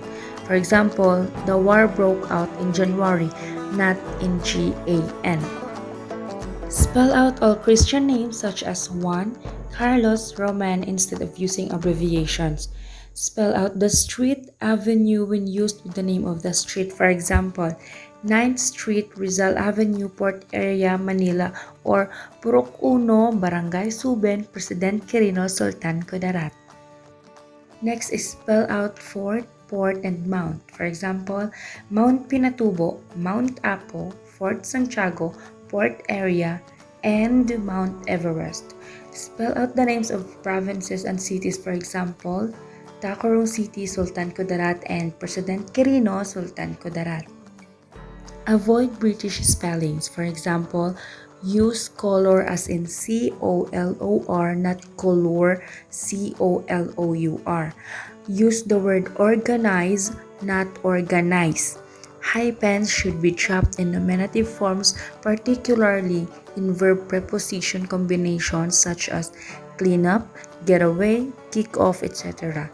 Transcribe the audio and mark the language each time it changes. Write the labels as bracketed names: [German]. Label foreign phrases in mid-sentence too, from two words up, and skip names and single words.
[English] For example, the war broke out in January, not in G-A-N. Spell out all Christian names such as Juan, Carlos, Roman instead of using abbreviations. Spell out the street, avenue when used with the name of the street. For example, 9th Street, Rizal Avenue, Port Area, Manila, or Purok Uno, Barangay Suben, President Quirino, Sultan Kudarat. Next is spell out fort, port, and mount. For example, Mount Pinatubo, Mount Apo, Fort Santiago, Port Area, and Mount Everest. Spell out the names of provinces and cities. For example, Tacorong City, Sultan Kudarat, and President Quirino, Sultan Kudarat. Avoid British spellings. For example, use color as in C-O-L-O-R, not color, C-O-L-O-U-R. Use the word organize, not organize. Hyphens should be chopped in nominative forms, particularly in verb preposition combinations such as clean up, get away, kick off, etc.